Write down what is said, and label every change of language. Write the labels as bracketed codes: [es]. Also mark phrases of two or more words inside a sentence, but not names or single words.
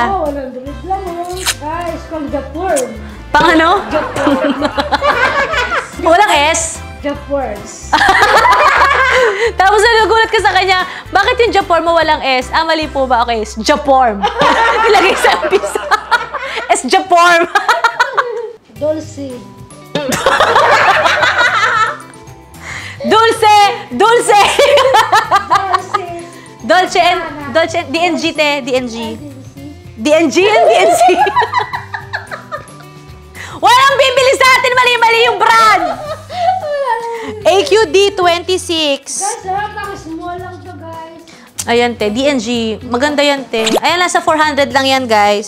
[en] Wow, 100 lang, oh. Guys, from Japan. [tl] Pang ano? Walang S. Japan. Tapos nagugulat ka sa kanya, bakit yung Japorm mo walang S? Ah, mali po ba? Okay, Japorm. Ilagay sa pisa. S Japorm. Dulce. Dulce! Dulce! Dulce. Dolce, DNG, te. DNG. DNG and DNG. Walang bibili sa atin, mali-mali yung brand. AQD 26. Guys, small lang to, guys. Ayan, te. DNG. Maganda yan, te. Ayan, nasa 400 lang yan, guys.